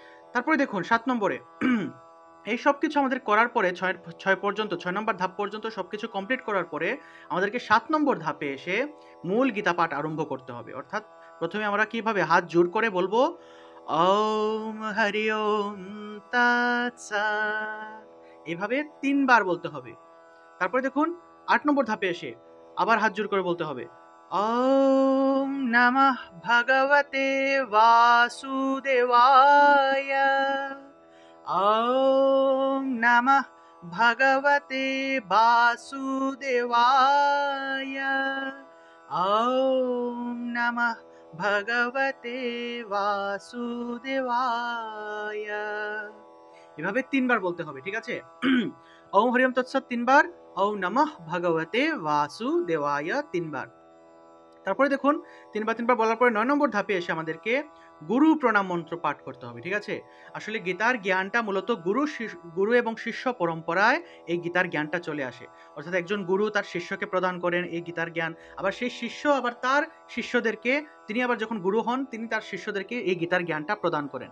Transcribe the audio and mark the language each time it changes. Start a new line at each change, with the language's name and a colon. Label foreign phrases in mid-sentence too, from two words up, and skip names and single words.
Bangla: তারপরে দেখুন ৭ নম্বরে এই সব কিছু আমাদের করার পরে ৬ নম্বর ধাপ পর্যন্ত সবকিছু কমপ্লিট করার পরে আমাদেরকে ৭ নম্বর ধাপে এসে মূল গীতা পাঠ আরম্ভ করতে হবে। অর্থাৎ প্রথমে আমরা কিভাবে হাত জোড় করে বলবো
Sanskrit: ওম হরি ওম তৎসৎ,
Bangla: এভাবে ৩ বার বলতে হবে। তারপরে দেখুন ৮ নম্বর ধাপে এসে আবার হাত জোড় করে বলতে হবে
Sanskrit: ওম নমঃ ভগবতে বাসুদেবায়, ওম নমঃ ভগবতে বাসুদেবায়, ওম নমঃ ভগবতে বাসুদেবায়।
Bangla: এভাবে ৩ বার বলতে হবে, ঠিক আছে?
Sanskrit: ওম হরি ওম তৎসৎ
Bangla: ৩ বার,
Sanskrit: ওম নমঃ ভগবতে বাসুদেবায় ৩ বার।
Bangla: তারপরে দেখুন ৩ বার বলার পরে ৯ নম্বর ধাপে এসে আমাদেরকে গুরু প্রণাম মন্ত্র পাঠ করতে হবে, ঠিক আছে? আসলে গীতার জ্ঞানটা মূলত গুরু এবং শিষ্য পরম্পরায় এই গীতার জ্ঞানটা চলে আসে। অর্থাৎ একজন গুরু তার শিষ্যকে প্রদান করেন এই গীতার জ্ঞান, আবার সেই শিষ্য আবার তার শিষ্যদেরকে, তিনি আবার যখন গুরু হন তিনি তার শিষ্যদেরকে এই গীতার জ্ঞানটা প্রদান করেন।